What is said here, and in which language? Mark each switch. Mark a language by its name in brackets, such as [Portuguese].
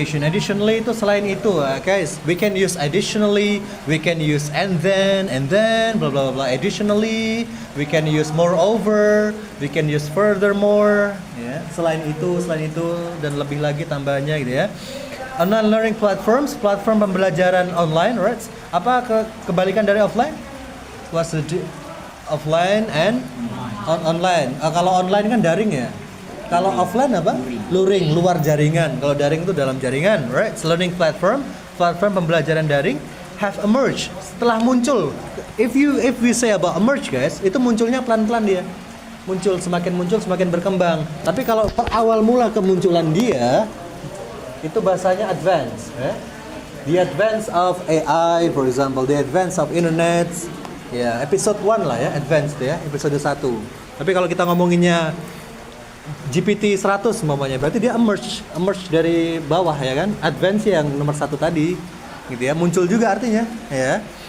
[English] Additionally [Indonesian] itu selain itu, [English] guys, we can use additionally, we can use and then, blah blah blah. Additionally, we can use moreover, we can use furthermore, ya. [Indonesian] Selain itu dan lebih lagi tambahannya gitu ya. Online learning platform pembelajaran online, right? Apa kebalikan dari offline? [English] What's the offline and online? [Indonesian] Kalau online kan daring ya. Kalau offline apa? Luring, luar jaringan. Kalau daring itu dalam jaringan, right? Learning platform pembelajaran daring have emerged. Setelah muncul. [English] If we say about emerge guys, [Indonesian] itu munculnya pelan-pelan dia. Semakin berkembang. Tapi kalau awal mula kemunculan dia itu bahasanya advance, ya. [English] The advance of AI, for example, the advance of internet. [Indonesian] Ya, episode 1 lah ya, advance ya, episode 1. Tapi kalau kita ngomonginnya GPT 100 umpamanya, berarti dia emerge dari bawah ya kan, advance yang nomor 1 tadi, gitu ya, muncul juga artinya, ya.